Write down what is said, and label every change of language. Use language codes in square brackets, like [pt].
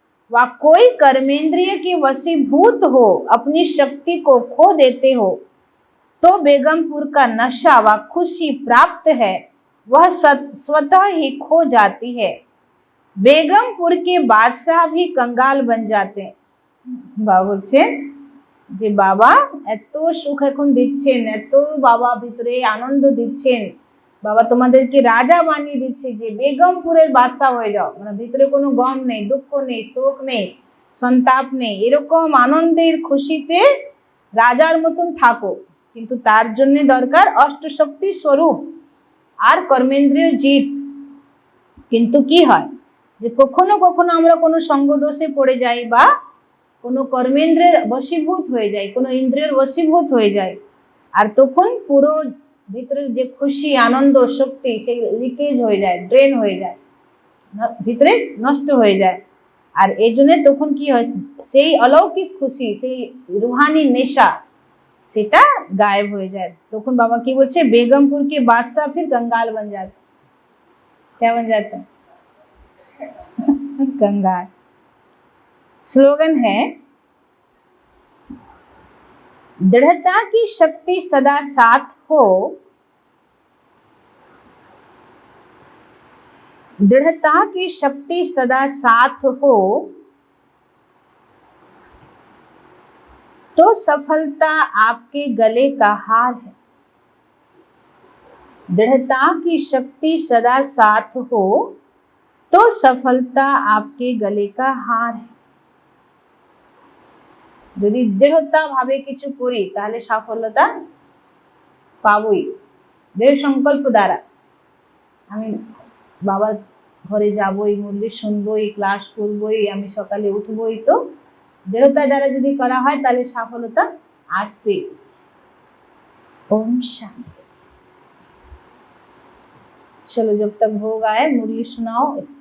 [hi] व कोई कर्मेंद्रिय के वशीभूत हो अपनी शक्ति को खो देते हो तो बेगमपुर का नशा व खुशी प्राप्त है वह स्वतः ही खो जाती है। बेगमपुर के बादशाह भी कंगाल बन जाते हैं। [bn] বাবা বলছেন যে বাবা এত সুখ এখন দিচ্ছেন, এত বাবা ভিতরে আনন্দ দিচ্ছেন, বাবা তোমাদেরকে রাজা বানিয়ে দিচ্ছে যে বেগমপুরের বাদশাহ হয়ে যাও, মানে ভিতরে কোনো গম নেই, দুঃখ নেই, শোক নেই, সন্তাপ নেই, এরকম আনন্দের খুশিতে রাজার মতন থাকো। কিন্তু তার জন্য দরকার অষ্টশক্তি স্বরূপ আর কর্মেন্দ্রীয় জিত। কিন্তু কি হয় যে কখনো কখনো আমরা কোনো সঙ্গ দোষে পড়ে যাই বা কোনো কর্মেন্দ্রের বশীভূত হয়ে যায়, কোনো ইন্দ্রিয়ের বশীভূত হয়ে যায়, আর তখন পুরো ভিতরের যে খুশি আনন্দ শক্তি সেই লিকেজ হয়ে যায়, ড্রেন হয়ে যায়, ভিতরে নষ্ট হয়ে যায়। আর এই জন্য তখন কি হয়, সেই অলৌকিক খুশি, সেই রুহানি নেশা সেটা গায়েব হয়ে যায়। তখন বাবা কি বলছে, [hi] बेगमपुर के बादशाह फिर कंगाल बन जाते। क्या बन जाता है? कंगाल। स्लोगन है, दृढ़ता की शक्ति सदा साथ हो, दृढ़ता की शक्ति सदा साथ हो तो सफलता आपके गले का हार है। दृढ़ता की शक्ति सदा साथ हो तो सफलता आपके गले का हार है। [bn] যদি দৃঢ়তা ভাবে কিছু করি তাহলে সফলতা পাবই। দৃঢ় সংকল্প দ্বারা আমি বাবার ঘরে যাবই, মুরলি শুনবই, ক্লাস করবই, আমি সকালে উঠবই, তো দৃঢ়তা দ্বারা যদি করা হয় তাহলে সফলতা আসবে। [hi] ओम शांति। चलो जब तक भोग आए मुरली सुनाओ।